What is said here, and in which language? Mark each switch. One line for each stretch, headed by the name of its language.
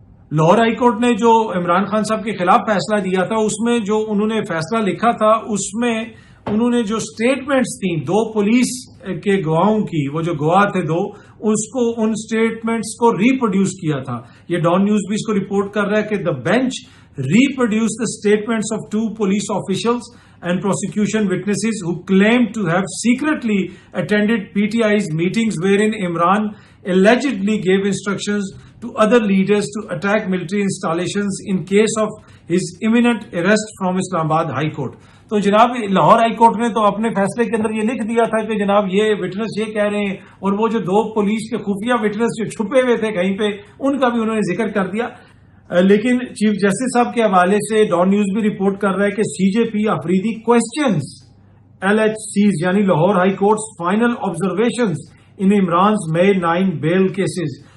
Urdu: Lahore high court نے جو عمران خان صاحب کے خلاف فیصلہ دیا تھا اس میں جو انہوں نے فیصلہ لکھا تھا اس میں انہوں نے جو سٹیٹمنٹس تھیں 2 پولیس کے گواہوں کی، وہ جو گواہ تھے 2، ان سٹیٹمنٹس کو ریپروڈیوس کیا تھا. یہ ڈان نیوز بھی اس کو رپورٹ کر رہا ہے کہ دا bench
English: reproduced the statements of 2 police officials and prosecution witnesses who claimed to have secretly attended PTI's meetings wherein Imran allegedly gave instructions to other leaders to attack military installations in case of his imminent arrest from Islamabad High Court.
Urdu: تو جناب Lahore high court نے تو اپنے فیصلے کے اندر یہ لکھ دیا تھا کہ جناب یہ وٹنس یہ کہہ رہے ہیں، اور وہ جو 2 پولیس کے خفیہ وٹنس جو چھپے ہوئے تھے کہیں پہ، ان کا بھی انہوں نے ذکر کر دیا. لیکن چیف جسٹس صاحب کے حوالے سے ڈان نیوز بھی رپورٹ کر رہا ہے کہ سی جے پی افریدی
English: questions LHC's
Urdu: یعنی Lahore high courts
English: Final observations in Imran's May 9 bail cases.